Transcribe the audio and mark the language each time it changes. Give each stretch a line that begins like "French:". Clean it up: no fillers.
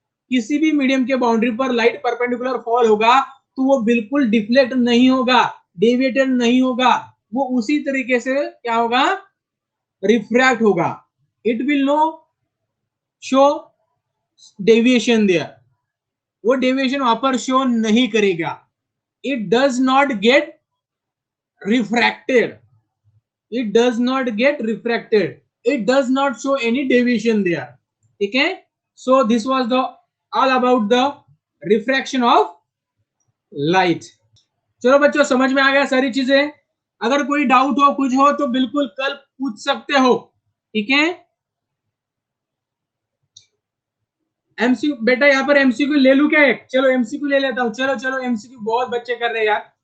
Hindi: किसी भी मीडियम के बाउंड्री पर लाइट परपेंडिकुलर फॉल होगा तो वो बिल्कुल डिफ्लेक्ट नहीं होगा, डेविएटेड नहीं होगा, वो उसी तरीके से क्या होगा, रिफ्रैक्ट होगा.
English: it will no show deviation there,
Hindi: वो डेविएशन वहां पर शो नहीं करेगा.
English: It does not get refracted, it does not get refracted, it does not show any deviation there.
Hindi: ठीक है,
English: so this was the all about the refraction of light.
Hindi: चलो बच्चों समझ में आ गया सारी चीजें. अगर कोई डाउट हो कुछ हो तो बिल्कुल कल पूछ सकते हो. ठीक है, एमसीक्यू बेटा यहाँ पर एमसीक्यू ले लू क्या एक? चलो एमसीक्यू ले लेता हूँ. चलो चलो एमसीक्यू बहुत बच्चे कर रहे हैं यार.